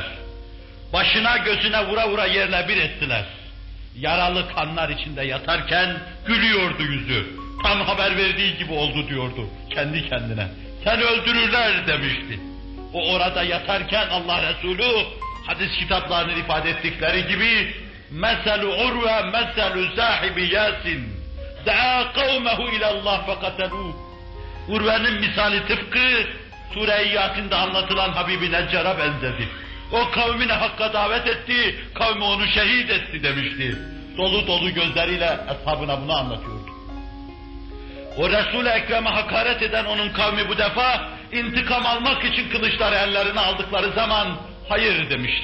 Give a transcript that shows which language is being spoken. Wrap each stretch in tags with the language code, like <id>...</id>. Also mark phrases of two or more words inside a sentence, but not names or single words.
<tr>Başına gözüne vura vura yerle bir ettiler. Yaralı kanlar içinde yatarken gülüyordu yüzü. Tam haber verdiği gibi oldu diyordu kendi kendine. Seni öldürürler demişti. O orada yatarken Allah Resulü hadis kitaplarının ifade ettikleri gibi</tr> <ar>مَثَلُ عُرْوَ مَثَلُ سَاحِبِ يَاسٍ دَعَا قَوْمَهُ اِلَى اللّٰهِ فَقَتَلُوهُ.</ar> <tr>Urve'nin misali tıpkı Sure-i Yasin'de anlatılan Habib-i Neccar'a benzedi. O kavmine hakka davet etti, kavmi onu şehit etti demişti. Dolu dolu gözleriyle eshabına bunu anlatıyordu. O Resul-i Ekrem'e hakaret eden onun kavmi bu defa intikam almak için kılıçları ellerine aldıkları zaman hayır demişti.</tr>